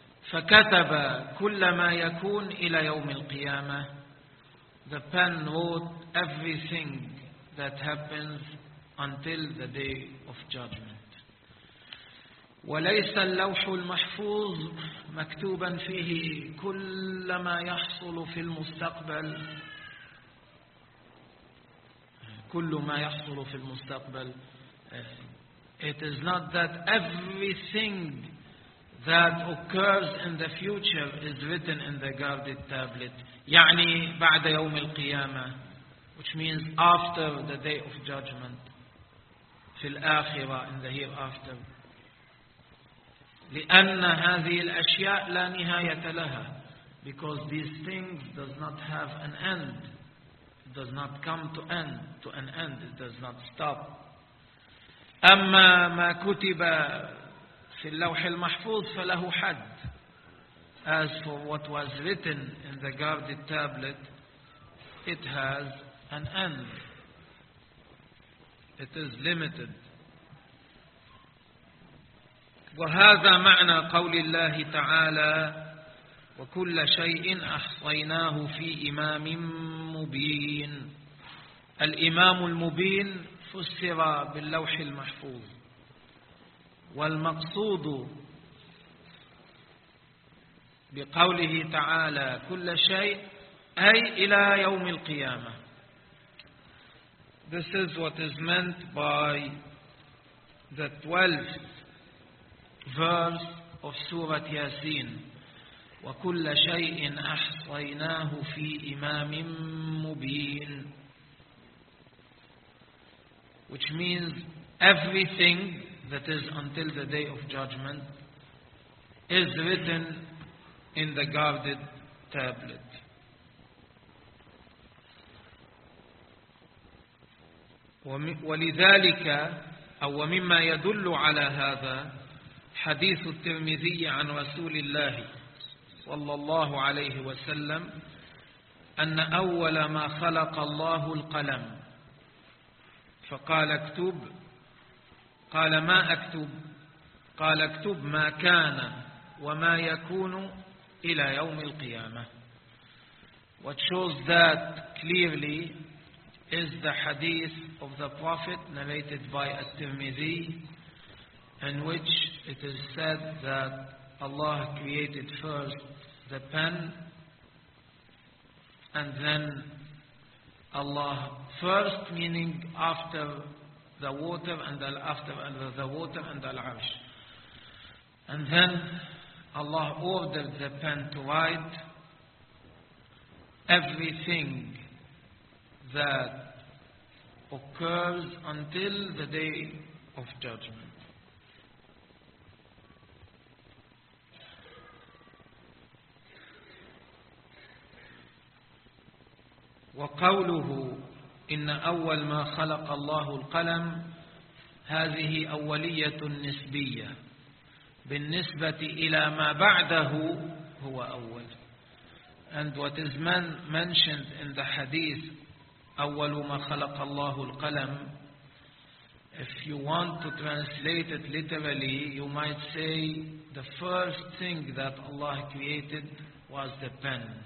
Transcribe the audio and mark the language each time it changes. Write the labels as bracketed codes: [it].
[ar] فكتب كل ما يكون إلى يوم القيامة. [en] The pen wrote everything that happens until the day of judgment. [ar] وليس اللوح المحفوظ مكتوبا فيه كل ما يحصل في المستقبل. كل ما يحصل في المستقبل. [en] It is not that everything that occurs in the future is written in the guarded tablet. [ar] يعني بعد يوم القيامة, [en] which means after the day of judgment, [ar] في الآخرة, [en] in the hereafter. [ar] لأن هذه الأشياء لا نهاية لها, [en] because these things does not have an end, it does not come to end, to an end, it does not stop. [ar] أما ما كتب في اللوح المحفوظ فله حد. [en] As for what was written in the guarded tablet, it has an end. It is limited. [ar] وهذا معنى قول الله تعالى وكل شيء أحصيناه في إمام مبين. الإمام المبين فسر باللوح المحفوظ. والمقصود بقوله تعالى كل شيء أي إلى يوم القيامة. [en] This is what is meant by the 12th verse of Surah Yasin. [ar] وكل شيء أحصيناه في إمام مبين. [en] Which means everything that is until the day of judgment is written in the guarded tablet. [ar] ولذلك أو مما يدل على هذا حديث الترمذي عن رسول الله صلى الله عليه وسلم أن أول ما خلق الله القلم فقال اكتب قال ما أكتب قال اكتب ما كان وما يكون إلى يوم القيامة. [en] What shows that clearly is the hadith of the Prophet narrated by At-Tirmidhi, in which it is said that Allah created first the pen and then Allah first, meaning after the water and after under the water and al-arsh, and then Allah ordered the pen to write everything that occurs until the day of judgment. [ar] وقوله إن أول ما خلق الله القلم هذه أولية نسبية بالنسبة إلى ما بعده هو أول. [en] And what is mentioned in the hadith [ar] أول ما خلق الله القلم, [en] if you want to translate it literally, you might say the first thing that Allah created was the pen.